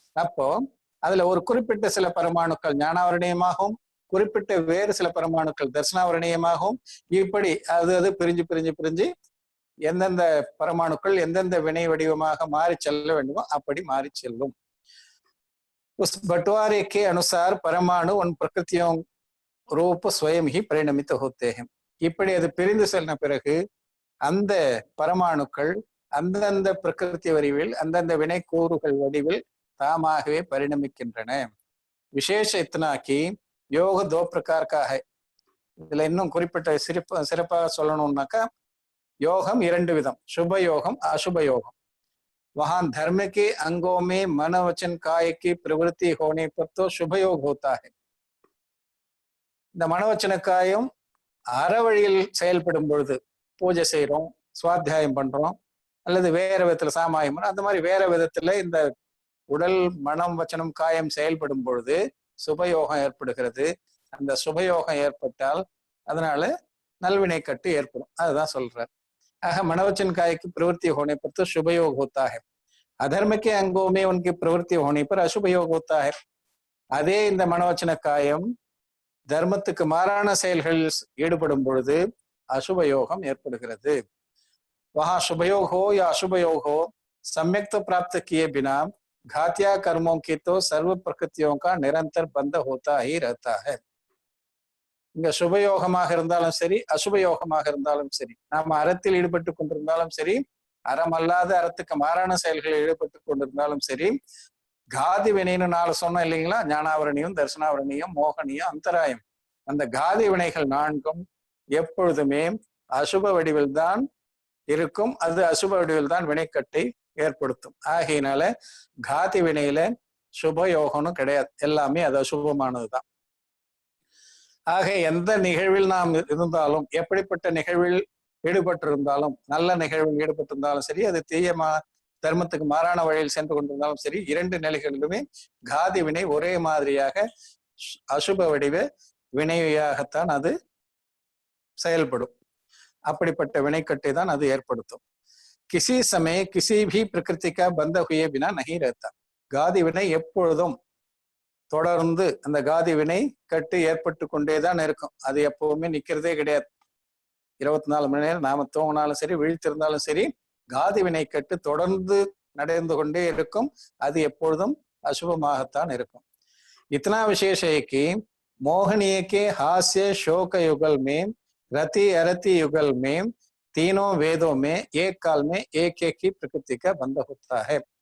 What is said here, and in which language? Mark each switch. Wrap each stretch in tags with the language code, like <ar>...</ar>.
<ta>அப்போ அதுல ஒரு குறிப்பிட்ட சில பரமாணுக்கள் ஞானாவரணீயமாகவும் குறிப்பிட்ட வேறு சில பரமாணுக்கள் தர்சனாவரணீயமாகவும் இப்படி அது பிரிஞ்சு பிரிஞ்சு பிரிஞ்சு எந்தெந்த பரமாணுக்கள் எந்தெந்த வினை வடிவமாக மாறி செல்ல வேண்டுமோ அப்படி மாறி செல்லும்.</ta> <hi>उस बंटवारे के अनुसार परमाणु उन प्रकृतियों रूप स्वयं ही परिणमित होते हैं.</hi> <ta>இப்படி அது பிரிந்து செல்ல பிறகு அந்த பரமாணுக்கள் அந்தந்த பிரகிருதி வடிவில் அந்தந்த வினை கூறுகள் வடிவில் தாமாகவே பரிணமிக்கின்றன.</ta> <hi>விசேஷ இத்தனாக்கி योग 2 प्रकार का है.</hi> <ta>இதுல இன்னும் குறிப்பிட்ட சிறப்பாக சொல்லணும்னாக்கா யோகம் 2 விதம், शुभ யோகம் अशुभ யோகம்.</ta> <hi>वहां धर्म के अंगों में मन वचन काय की प्रवृत्ति होने पर तो शुभ योग होता है.</hi> <ta>இந்த மனவச்சன காயம் அற வழியில் செயல்படும் பொழுது பூஜை செய்யறோம், சுவாத்தியாயம் பண்றோம், அல்லது வேற விதத்துல சாமாயம் அந்த மாதிரி வேற விதத்துல இந்த உடல் மனம் வச்சனம் காயம் செயல்படும் பொழுது சுபயோகம் ஏற்படுகிறது. அந்த சுபயோகம் ஏற்பட்டால் அதனால நல்வினை கட்டு ஏற்படும். அதுதான் சொல்றார்.</ta> <hi>आह मनोवचन काय की प्रवृत्ति होने पर तो शुभ योग होता है. अधर्म के अंगों में उनकी प्रवृत्ति होने पर अशुभ योग होता है.</hi> <ta>அதே இந்த மனோவச்சன காயம் தர்மத்துக்கு மாறான செயல்களில் ஈடுபடும் பொழுது அசுப யோகம் ஏற்படுகிறது.</ta> <hi>वहां शुभ योग हो या अशुभ योग हो सम्यक तो प्राप्त किए बिना घातिया कर्मों की तो सर्व प्रकृतियों का निरंतर बंध होता ही रहता है.</hi> <ta>இங்க சுபயோகமாக இருந்தாலும் சரி அசுபயோகமாக இருந்தாலும் சரி, நாம அறத்தில் ஈடுபட்டு கொண்டிருந்தாலும் சரி அறம் அல்லாத அறத்துக்கு மாறான செயல்களில் ஈடுபட்டு கொண்டிருந்தாலும் சரி, காதி வினைன்னு 4 சொன்னோம் இல்லைங்களா, ஞானாவரணியம், தர்சனாவரணியம், மோகனியம், அந்தராயம், அந்த காதி வினைகள் 4ம் எப்பொழுதுமே அசுப வடிவில் தான் இருக்கும். அது அசுப வடிவில் தான் வினைக்கட்டை ஏற்படுத்தும். ஆகையினால காதி வினையில சுபயோகம்னு கிடையாது, எல்லாமே அது அசுபமானதுதான். ஆக எந்த நிகழ்வில் நாம் இருந்தாலும், எப்படிப்பட்ட நிகழ்வில் ஈடுபட்டிருந்தாலும், நல்ல நிகழ்வில் ஈடுபட்டிருந்தாலும் சரி, அது தீயமா தர்மத்துக்கு மாறான வழியில் சென்று கொண்டிருந்தாலும் சரி, 2 நிலைகளிலுமே காதி வினை ஒரே மாதிரியாக அசுப வடிவ வினையாகத்தான் அது செயல்படும். அப்படிப்பட்ட வினைக்கட்டை தான் அது ஏற்படுத்தும்.</ta> <hi>கிசி சமய கிசி भी प्रकृति का बंध हुए बिना नहीं रहता.</hi> <ta>காதி வினை எப்பொழுதும் தொடர்ந்து அந்த காதி வினை கட்டு ஏற்பட்டு கொண்டேதான் இருக்கும். அது எப்பவுமே நிக்கிறதே கிடையாது. 24 மணி நேரம் நாம தூங்கினாலும் சரி விழித்திருந்தாலும் சரி காதி வினை கட்டு தொடர்ந்து நடந்து கொண்டே இருக்கும். அது எப்பொழுதும் அசுபமாகத்தான் இருக்கும்.</ta> <hi>इतना विशेष है कि मोहनीय के हास्य शोक युगल में रति अरति युगल में तीनों वेदों में एक काल में एक एक ही प्रकृति का बंध होता है.</hi>